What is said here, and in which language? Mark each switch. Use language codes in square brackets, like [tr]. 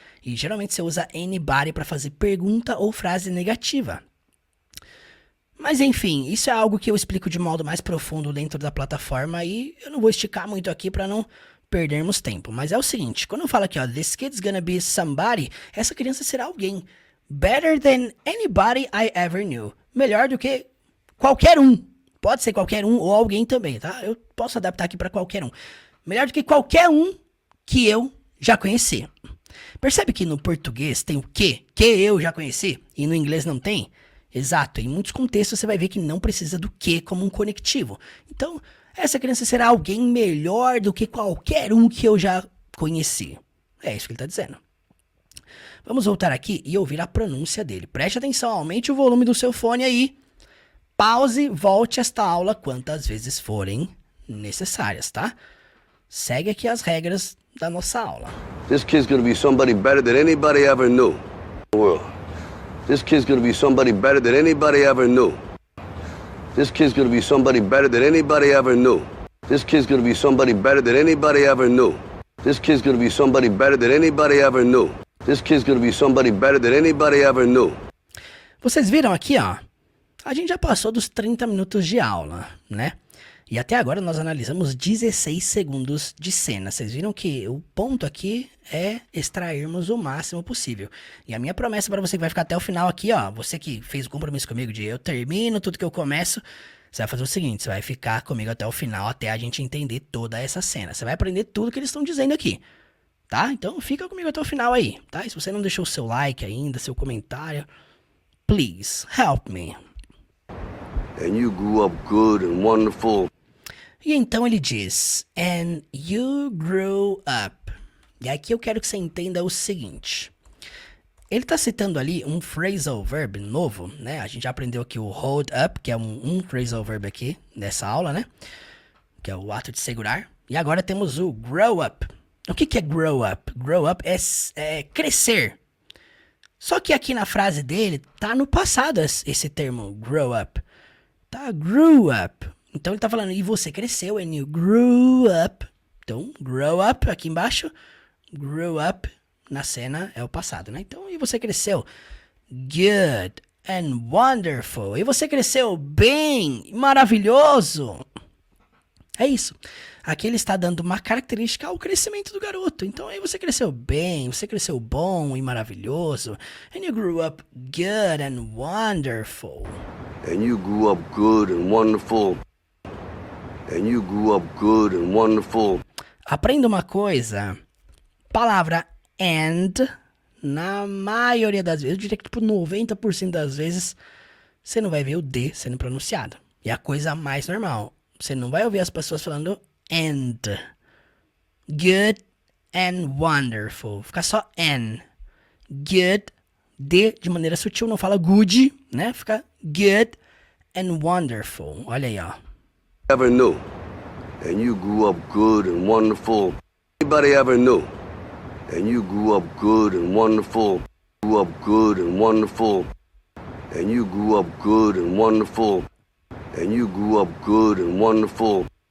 [pt] E geralmente você usa anybody para fazer pergunta ou frase negativa. Mas enfim, isso é algo que eu explico de modo mais profundo dentro da plataforma e eu não vou esticar muito aqui para não perdermos tempo. Mas é o seguinte, quando eu falo aqui, ó, [en] this kid's gonna be somebody, [pt] essa criança será alguém. [en] Better than anybody I ever knew. [pt] Melhor do que qualquer um. Pode ser qualquer um ou alguém também, tá? Eu posso adaptar aqui para qualquer um. Melhor do que qualquer um que eu já conheci. Percebe que no português tem o que eu já conheci, e no inglês não tem? Exato, em muitos contextos você vai ver que não precisa do que como um conectivo. Então, essa criança será alguém melhor do que qualquer um que eu já conheci. É isso que ele está dizendo. Vamos voltar aqui e ouvir a pronúncia dele. Preste atenção, aumente o volume do seu fone aí. Pause, volte esta aula quantas vezes forem necessárias, tá? Segue aqui as regras da nossa aula. [en] This kid's gonna be somebody better than anybody ever knew in the world. This kid's gonna be somebody better than anybody ever knew. This kid's gonna be somebody better than anybody ever knew. This kid's gonna be somebody better than anybody ever knew. This kid's gonna be somebody better than anybody ever knew. This kid's gonna be somebody better than anybody ever knew. [pt] Vocês viram aqui, ó? A gente já passou dos 30 minutos de aula, né? E até agora nós analisamos 16 segundos de cena. Vocês viram que o ponto aqui é extrairmos o máximo possível. E a minha promessa para você que vai ficar até o final aqui, ó. Você que fez o compromisso comigo de eu termino tudo que eu começo. Você vai fazer o seguinte, você vai ficar comigo até o final, até a gente entender toda essa cena. Você vai aprender tudo que eles estão dizendo aqui. Tá? Então fica comigo até o final aí, tá? E se você não deixou o seu like ainda, seu comentário, [en] please help me. And you grew up good and wonderful. [pt] E então ele diz, [en] and you grew up. [pt] E aqui eu quero que você entenda o seguinte. Ele tá citando ali um phrasal verb novo, né? A gente já aprendeu aqui o hold up, que é um phrasal verb aqui nessa aula, né? Que é o ato de segurar. E agora temos o grow up. O que é grow up? Grow up é crescer. Só que aqui na frase dele, tá no passado esse termo, grow up. Tá, grew up. Então ele tá falando, e você cresceu, [en] and you grew up. [pt] Então, grow up aqui embaixo, grew up na cena é o passado, né? Então, e você cresceu [en] good and wonderful. [pt] E você cresceu bem, maravilhoso. É isso. Aqui ele está dando uma característica ao crescimento do garoto. Então aí você cresceu bem, você cresceu bom e maravilhoso. [en] And you grew up good and wonderful. And you grew up good and wonderful. And you grew up good and wonderful. [pt] Aprenda uma coisa. Palavra and, na maioria das vezes, eu diria que tipo 90% das vezes, você não vai ver o D sendo pronunciado. E a coisa mais normal. Você não vai ouvir as pessoas falando and. [en] Good and wonderful. [pt] Fica só N. [en] Good. [pt] D de maneira sutil, não fala good, né? Fica [en] good and wonderful. [pt] Olha aí, ó. [en] Ever knew. And you grew up good and wonderful. Anybody ever knew. And you grew up good and wonderful. Grew up good and wonderful. And you grew up good and wonderful. And you grew up good and wonderful.